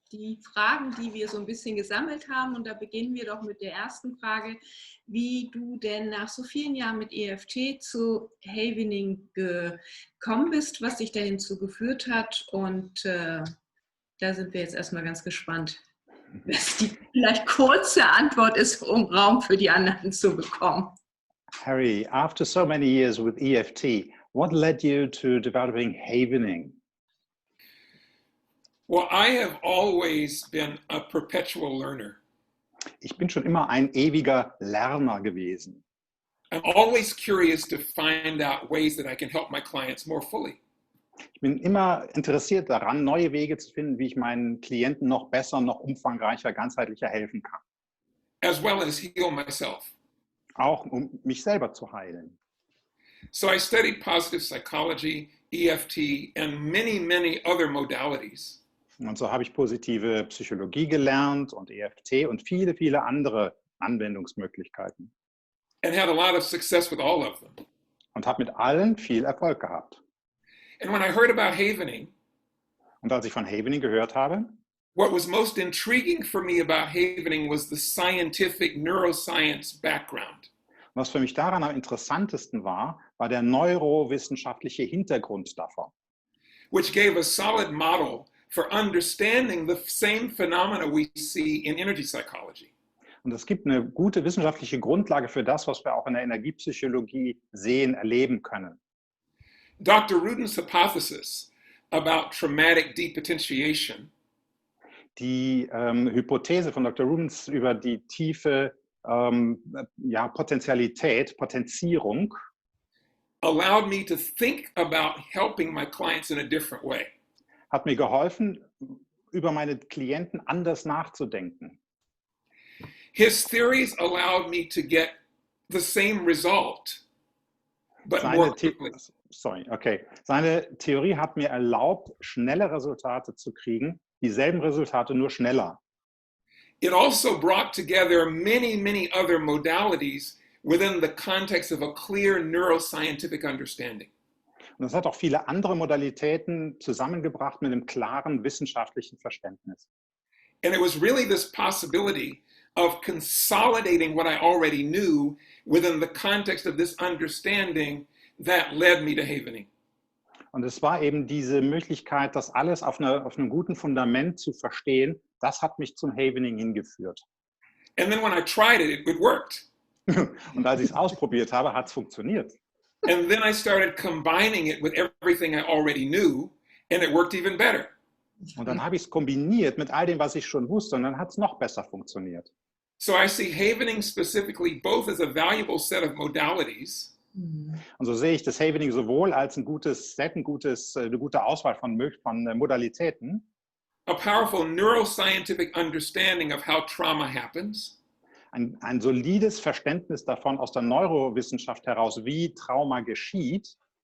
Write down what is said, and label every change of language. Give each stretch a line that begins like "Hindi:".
German: Die Fragen, die wir so ein bisschen gesammelt haben, und da beginnen wir doch mit der ersten Frage, wie du denn nach so vielen Jahren mit EFT zu Havening gekommen bist, was dich denn hinzu geführt hat, und da sind wir jetzt erstmal ganz gespannt, was die vielleicht kurze Antwort ist, um Raum für die anderen zu bekommen.
English: Harry, after so many years with EFT, what led you to developing Havening? Well, I have always been a perpetual learner.
German: Ich bin schon immer ein ewiger Lerner gewesen.
English: I'm always curious to find out ways that I can help my clients more fully.
German: Ich bin immer interessiert daran, neue Wege zu finden, wie ich meinen Klienten noch besser, noch umfangreicher, ganzheitlicher helfen kann.
English: As well as heal myself.
German: Auch um mich selber zu heilen.
English: So I studied positive psychology, EFT, and many, many other modalities.
German: Und so habe ich positive Psychologie gelernt und EFT und viele, viele andere Anwendungsmöglichkeiten.
English: And had a lot of success with all of them.
German: Und habe mit allen viel Erfolg gehabt.
English: And when I heard about Havening,
German: Und als ich von Havening gehört habe,
English: what was most intriguing for me about Havening was the scientific neuroscience background.
German: was für mich daran am interessantesten war, war der neurowissenschaftliche Hintergrund davon.
English: Which gave a solid model for understanding the same phenomena we see in energy psychology.
German: Und es gibt eine gute wissenschaftliche Grundlage für das, was wir auch in der Energiepsychologie sehen, erleben können.
English: Dr. Rudin's hypothesis about traumatic depotentiation
German: Die Hypothese von Dr. Rubens über die tiefe Potentialität, Potenzierung,
English: allowed me to think about helping my clients in a different way.
German: hat mir geholfen, über meine Klienten anders nachzudenken.
English: His theories allowed me to get the same result, but more quickly.
German: Seine Theorie hat mir erlaubt, schnelle Resultate zu kriegen, dieselben Resultate nur schneller.
English: It also brought together many, many other modalities within the context of a clear neuroscientific understanding.
German: Und das hat auch viele andere Modalitäten zusammengebracht mit einem klaren wissenschaftlichen Verständnis.
English: And it was really this possibility of consolidating what I already knew within the context of this understanding that led me to Havening.
German: Und es war eben diese Möglichkeit, das alles auf einem guten Fundament zu verstehen, das hat mich zum Havening hingeführt.
English: And then when I tried it, it worked.
German: Und als ich es ausprobiert habe, hat es funktioniert.
English: And then I started combining it with everything I already knew, and it worked even better.
German: Und dann habe ich es kombiniert mit all dem, was ich schon wusste, und dann hat es noch besser funktioniert.
English: So I see Havening specifically both as a valuable set of modalities.
German: Und so sehe ich das Havening sowohl als ein gutes Set, eine gute Auswahl von Modalitäten,
English: A powerful neuroscientific understanding of how trauma happens.
German: ein solides Verständnis davon aus der Neurowissenschaft heraus, wie Trauma geschieht,